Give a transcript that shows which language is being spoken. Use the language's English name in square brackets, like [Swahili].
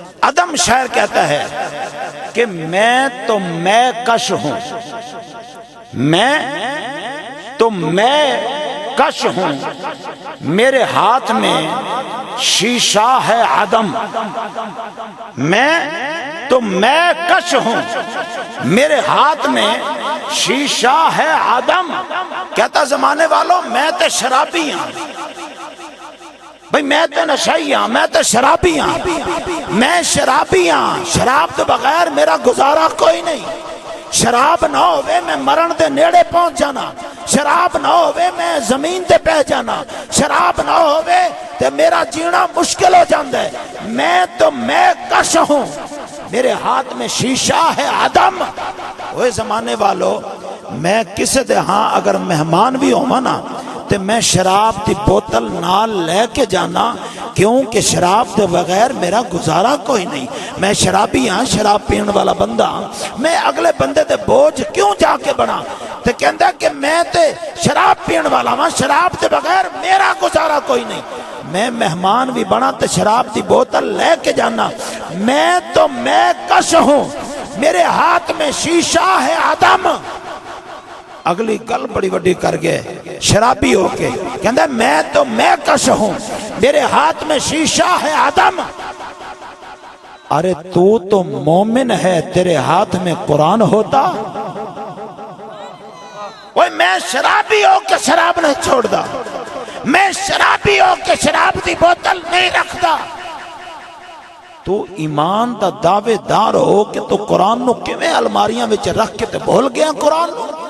[Urdu] آدم شاعر کہتا ہے کہ میں تو میں کش ہوں، میں تو میں کش ہوں، میرے ہاتھ میں شیشہ ہے عدم. میں تو میں کش ہوں، میرے ہاتھ میں شیشہ ہے عدم. [Punjabi] کہتا زمانے والوں میں تے شرابی ہوں. بھئی میں تے نشئی ہوں، میں تے شرابی ہوں، میں شرابی ہوں. شراب تو بغیر میرا گزارا کوئی نہیں. شراب نہ ہوئے میں مرن دے نیڑے پہنچ جانا، شراب نہ ہوئے میں زمین تے پہ جانا، شراب نہ ہوئے تے میرا جینا مشکل ہو جاندہ ہے. [Urdu] میں تو میں کش ہوں، میرے ہاتھ میں شیشہ ہے عدم. [Punjabi] وہ زمانے والوں، میں کسے دے ہاں اگر مہمان بھی ہوں نا تے میں شراب دی بوتل نال لے کے جانا، کیونکہ شراب دے بغیر میرا گزارا کوئی نہیں. میں شرابی ہاں، شراب پین والا بندہ ہاں. میں اگلے بندے دے بوجھ کیوں جا کے بنا؟ تے کہندا کہ میں تے شراب پین والا ہاں، شراب دے بغیر میرا گزارا کوئی نہیں. میں مہمان بھی بنا تے شراب دی بوتل لے کے جانا. [Urdu] میں تو میں کش ہوں، میرے ہاتھ میں شیشہ ہے عدم. [Punjabi] اگلی گل بڑی وڈی کر گئے شرابی ہو کے. کہندا [Urdu] میں تو میں کش ہوں، میرے ہاتھ میں شیشہ ہے عدم. ارے تو مومن ہے، تیرے ہاتھ میں قرآن ہوتا. [Punjabi] وہ میں شرابی ہو کے شراب نہیں چھوڑ دا، میں شرابی ہو کے شراب دی بوتل نہیں رکھ دا. تو ایمان دا دعوے دار ہو کہ تو قرآن نو کیویں الماریاں وچ رکھ کے تے بھول گیا قرآن نو.